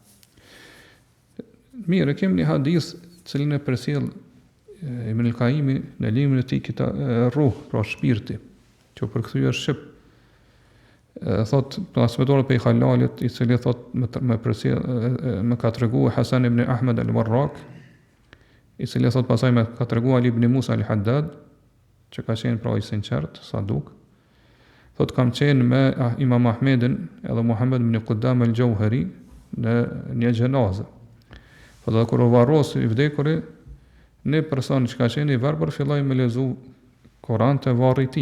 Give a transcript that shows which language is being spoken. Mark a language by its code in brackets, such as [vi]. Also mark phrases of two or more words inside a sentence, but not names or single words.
[sq] Mirë, kemi një hadith cilin e përsjell Ibn al-Qayyimi në librin e tij Ruh, pra shpirti, që përkthyer shqip. Thot transmetori pe Halalit, i cili thot më ka treguar Hasan ibn Ahmed al-Warraq, i cili thot pasaj më ka treguar Ali ibn Musa al-Haddad, që ka qenë pra i sinqert, saduk. Thot kam qenë me Imam Ahmedin edhe Muhammed ibn Qudam al-Jauhari në një xhenazë. Po dhe kur u varros i vdekuri, një person që ka qenë i verbër filloi me lezu Kur'an të varri i tij.